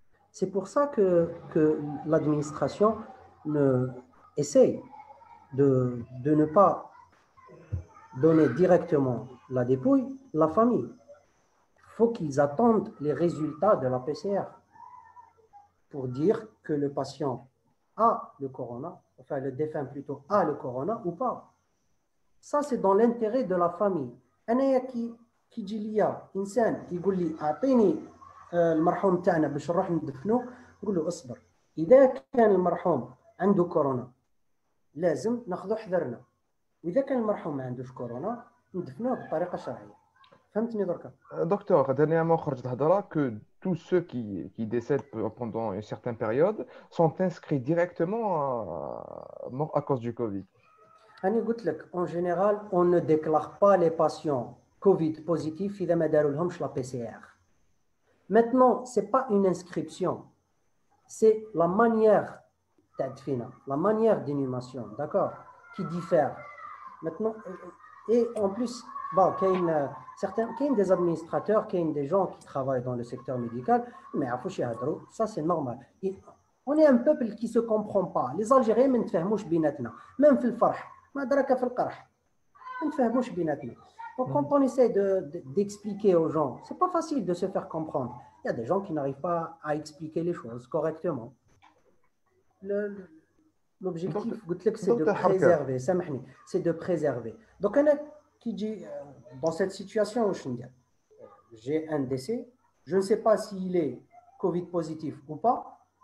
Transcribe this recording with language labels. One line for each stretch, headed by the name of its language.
French: C'est pour ça que l'administration essaye de ne pas donner directement la dépouille à la famille. Il faut qu'ils attendent les résultats de la PCR pour dire que le patient a le corona, enfin le défunt plutôt a le corona ou pas. Ça, c'est dans l'intérêt de la famille.
Arabic: أنا كي يجي ليا إنسان يقول لي أعطيني المرحوم تاعنا باش نروح ندفنوه، نقول له اصبر، إذا كان المرحوم عنده كورونا لازم ناخذ حذرنا، وإذا كان المرحوم ما عندوش كورونا ندفنوه بطريقة شرعية. فهمتني دركا؟
French: Docteur, dernièrement,
Arabic: خرجت هضرة
French: que tous ceux qui décèdent pendant une certaine période sont inscrits directement morts à cause du Covid. En général, on ne déclare pas les patients Covid positifs
Arabic: إذا ما دارولهمش
French: la PCR. Maintenant, ce n'est pas une inscription, c'est la manière la manière d'inhumation, d'accord, qui diffère. Maintenant, et en plus, bon, il y a des administrateurs, il y a des gens qui travaillent dans le secteur médical, mais ça c'est normal. Et on est un peuple qui ne se comprend pas. Les Algériens ne se
Arabic: بيناتنا.
French: Même
Arabic: في الفرح ما درك في القرح ما نتفاهموش بيناتنا.
French: Donc quand on essaie d'expliquer aux gens, c'est pas facile de se faire comprendre. Il y a des gens qui n'arrivent pas à expliquer les choses correctement. L'objectif, c'est de préserver. C'est de préserver. Donc qui dit dans cette situation où j'ai un décès, je ne sais pas s'il est Covid positif ou pas.